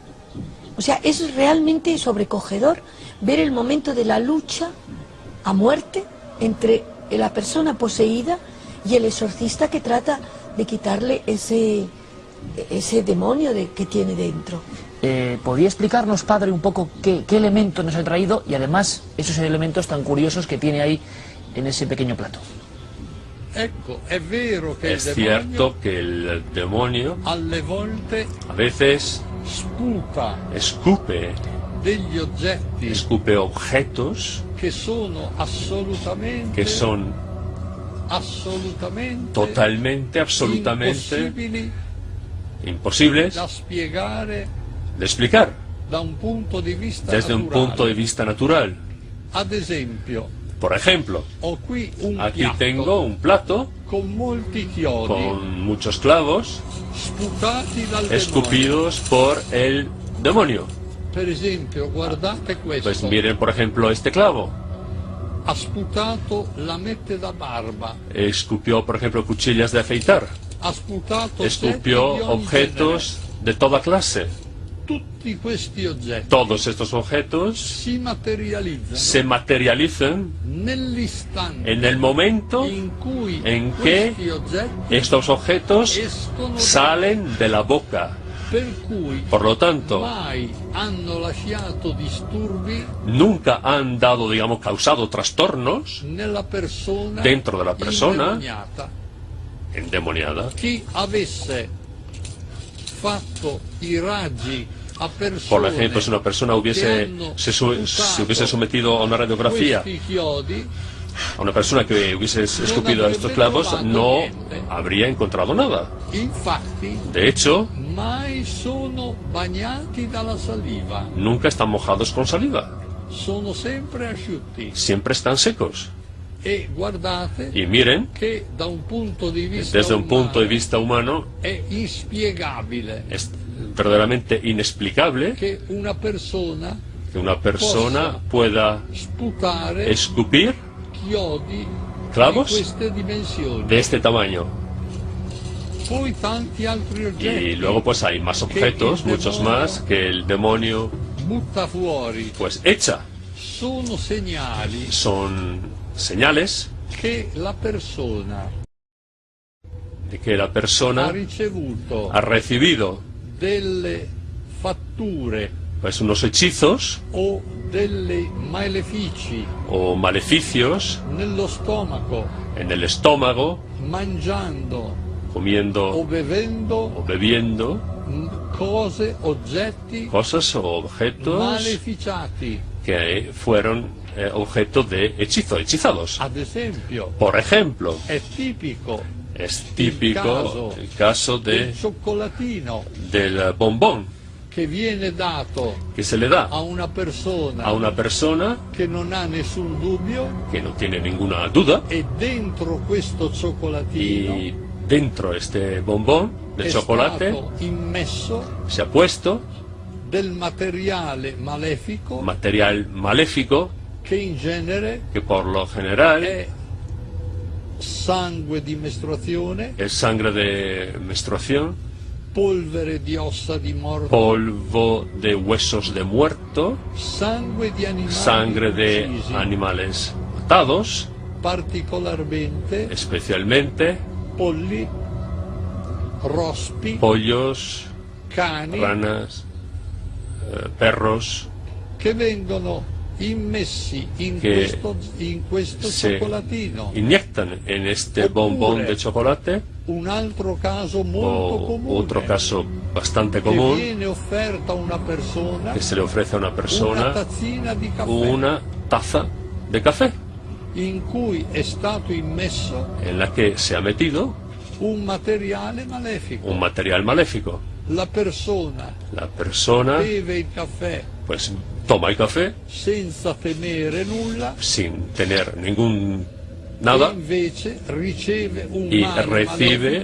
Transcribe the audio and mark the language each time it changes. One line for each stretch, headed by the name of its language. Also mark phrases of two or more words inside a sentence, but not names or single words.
Spanish: O sea, es realmente sobrecogedor ver el momento de la lucha a muerte entre la persona poseída y el exorcista que trata de quitarle ese demonio que tiene dentro. ¿Podría explicarnos, Padre, un poco qué elementos nos ha traído y además esos elementos tan curiosos que tiene ahí en ese pequeño plato?
Italian: Ecco, è vero che
Spanish: Es
Italian: il demonio
Spanish: cierto que el demonio
Italian: alle volte
Spanish: a veces
Italian: sputa
Spanish: escupe
Italian: degli oggetti
Spanish: objetos
Italian: che sono
Spanish: que son
Italian: assolutamente
Spanish: absolutamente imposibles
Italian: da spiegare
Spanish: de explicar
Italian: da un punto di vista
Spanish: desde un
Italian: naturale.
Spanish: punto de vista natural.
Italian: Ad esempio,
Spanish: Por ejemplo,
Italian: ho qui un
Spanish: aquí
Italian: piatto
Spanish: tengo un plato
Italian: con molti chiodi
Spanish: con muchos clavos
Italian: sputati dal
Spanish: escupidos por el demonio.
Italian: demonio. Per esempio, guardate questo.
Spanish: Pues miren, por ejemplo, este clavo.
Italian: Ha sputato lamette da barba.
Spanish: Escupió, por ejemplo, cuchillas de afeitar.
Italian: Ha sputato
Spanish: Escupió
Italian: oggetti di ogni
Spanish: objetos de toda clase.
Italian: genere. Tutti questi oggetti
Spanish: Todos estos objetos
Italian: si materializzano
Spanish: se materializan
Italian: nell'istante
Spanish: en el momento
Italian: in cui
Spanish: en que
Italian: questi oggetti
Spanish: estos objetos
Italian: escono
Spanish: salen de la boca.
Italian: per cui
Spanish: Por lo tanto,
Italian: mai hanno lasciato disturbi
Spanish: nunca han dado, digamos, causado trastornos
Italian: nella persona
Spanish: dentro de la persona
Italian: indemoniata.
Spanish: endemoniada.
Italian: Chi avesse fatto i raggi a persone
Spanish: Por ejemplo, si una persona
Italian: che
Spanish: hubiese,
Italian: hanno
Spanish: se
Italian: sputato
Spanish: hubiese sometido a una radiografía,
Italian: questi chiodi,
Spanish: a una persona que hubiese escupido a estos clavos, no habría encontrado nada.
Italian: infatti
Spanish: De hecho,
Italian: mai sono bagnati dalla saliva,
Spanish: nunca están mojados con saliva.
Italian: sono sempre asciutti.
Spanish: Siempre están secos.
Italian: E guardate
Spanish: Y miren,
Italian: che da un punto di vista
Spanish: desde un punto de
Italian: umano
Spanish: vista humano,
Italian: è inspiegabile
Spanish: es verdaderamente inexplicable
Italian: che una persona
Spanish: que una persona pueda
Italian: sputare
Spanish: escupir
Italian: chiodi
Spanish: clavos
Italian: di queste dimensioni.
Spanish: de este tamaño.
Italian: Poi tanti altri oggetti
Spanish: Y luego pues hay más objetos, muchos más, que el demonio
Italian: butta fuori.
Spanish: pues echa.
Italian: Sono segnali
Spanish: Son señales
Italian: che la persona
Spanish: de que la
Italian: ha
Spanish: persona
Italian: ricevuto
Spanish: ha recibido
Italian: delle fatture
Spanish: pues unos hechizos
Italian: o delle malefici
Spanish: o maleficios
Italian: nello stomaco,
Spanish: en el estómago,
Italian: mangiando
Spanish: comiendo
Italian: o bevendo
Spanish: o bebiendo
Italian: cose, oggetti
Spanish: cosas o objetos
Italian: maleficiati.
Spanish: que fueron objeto de hechizo, hechizados.
Italian: Ad esempio,
Spanish: Por ejemplo,
Italian: è tipico
Spanish: es típico el caso
Italian: del cioccolatino
Spanish: del bombón
Italian: che viene dato
Spanish: que se le da
Italian: a una persona
Spanish: a una persona
Italian: che non ha nessun dubbio,
Spanish: que no tiene ninguna duda,
Italian: e dentro questo cioccolatino
Spanish: y dentro de este bombón de
Italian: è
Spanish: chocolate
Italian: stato immesso
Spanish: se ha puesto
Italian: del materiale malefico
Spanish: material maléfico
Italian: che in genere
Spanish: que por lo general
Italian: è sangue di mestruazione,
Spanish: es sangre de menstruación,
Italian: polvere di ossa di morto,
Spanish: polvo de huesos de muerto,
Italian: sangue di animali
Spanish: sangre de
Italian: uccisi,
Spanish: animales matados,
Italian: particolarmente
Spanish: especialmente
Italian: polli, rospi,
Spanish: pollos,
Italian: cani,
Spanish: ranas, perros,
Italian: che vengono immessi in che questo
Spanish: se
Italian: cioccolatino.
Spanish: inyectan en este bombón de chocolate.
Italian: Un altro caso molto
Spanish: O
Italian: comune,
Spanish: otro caso bastante
Italian: che
Spanish: común,
Italian: viene offerta a una persona
Spanish: que se le ofrece a una
Italian: una
Spanish: persona
Italian: tazzina di caffè
Spanish: una taza de café
Italian: in cui è stato immesso
Spanish: en la que se ha metido
Italian: un materiale malefico.
Spanish: un material maléfico.
Italian: La persona
Spanish: La persona
Italian: beve il caffè
Spanish: pues toma el café
Italian: senza temere nulla
Spanish: sin tener ningún
Italian: e
Spanish: nada
Italian: invece riceve un
Spanish: y
Italian: male
Spanish: recibe